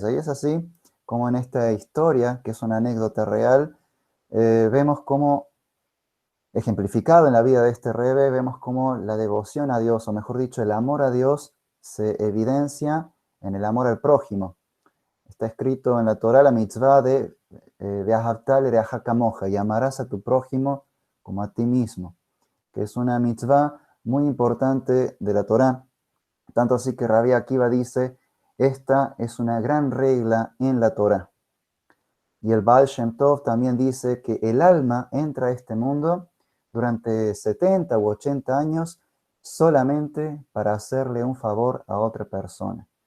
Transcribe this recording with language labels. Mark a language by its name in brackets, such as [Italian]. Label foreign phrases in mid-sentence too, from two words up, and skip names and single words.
[Spanish] Y es así como en esta historia, que es una anécdota real, vemos cómo, ejemplificado en la vida de este rebe, vemos cómo la devoción a Dios, o mejor dicho, el amor a Dios, se evidencia en el amor al prójimo. Está escrito en la Torah la mitzvah de [Hebrew] ואהבת לרעך כמוך, [Spanish] y amarás a tu prójimo como a ti mismo, que es una mitzvah muy importante de la Torah. Tanto así que Rabbi Akiva dice, esta es una gran regla en la Torah. Y el Baal Shem Tov también dice que el alma entra a este mundo durante 70 u 80 años solamente para hacerle un favor a otra persona.